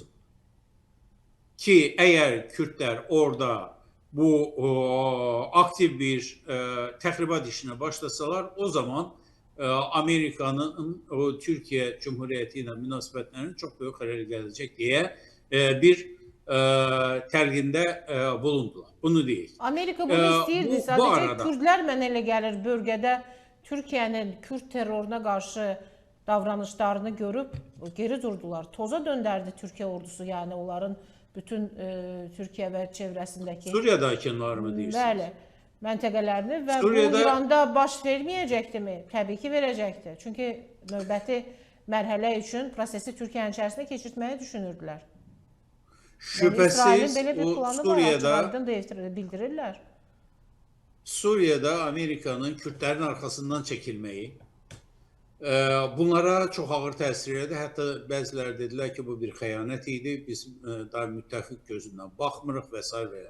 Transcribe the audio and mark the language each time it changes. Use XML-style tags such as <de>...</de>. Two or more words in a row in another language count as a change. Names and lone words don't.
<tr>Ki eğer Kürtler orada bu aktif bir tahribat işine başlasalar, o zaman Amerika'nın o Türkiye Cumhuriyeti ile münasebetlerinin çok büyük hale gelecek diye bir telginde bulundular. Bunu değil.</tr> <az>Amerika bunu istəyirdi. Sadəcə Kürdlər mənə elə gəlir bölgədə Türkiyənin Kürt terroruna qarşı davranışlarını görüb geri durdular. Toza döndərdi Türkiyə ordusu, yəni onların bütün Türkiyə və çevrəsindəki</az> <tr>Suriye'dakiler mı deyirsiniz?</tr> <az>Bəli, məntəqələrini və bu İranda baş verməyəcəkdimi? Təbii ki, verəcəkdir. Çünki növbəti mərhələ üçün prosesi Türkiyənin içərisində keçirtməyi düşünürdülər.</az> <tr>Şüphesiz yani o Suriye'de Amerika'nın Kürtlerin arkasından çekilmeyi bunlara çok ağır təsir etti.</tr> <az>Hatta bəziləri dediler ki bu bir xəyanət idi. Biz daha müttəfiq gözünden baxmırıq vesaire.</az>